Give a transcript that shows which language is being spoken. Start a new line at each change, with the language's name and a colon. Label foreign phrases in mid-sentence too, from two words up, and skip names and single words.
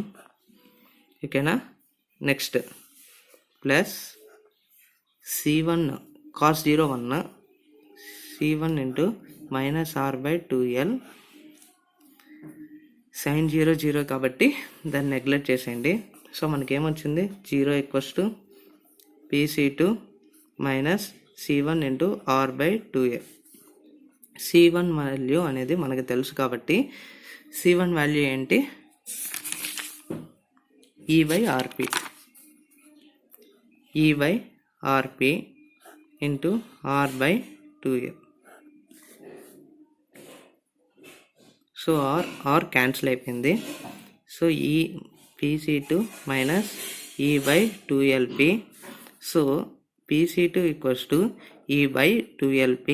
Telugu: ఓకేనా,
English: next plus
Telugu: c1 cos 0 1, c1 ఇంటూ -r/2l, sin 0 0 కాబట్టి దాన్ని నెగ్లెక్ట్ చేసేయండి. సో మనకేమొచ్చింది, 0 = pc2
English: minus c1 into
Telugu: r/2l. c1 వాల్యూ అనేది మనకు తెలుసు కాబట్టి c1 వాల్యూ ఏంటి, e/rp, e/rp ఇంటూ r/2l. సో r క్యాన్సిల్ అయిపోయింది. సో ఈ pc2 మైనస్ e/2lp. సో pc2 = e/2lp.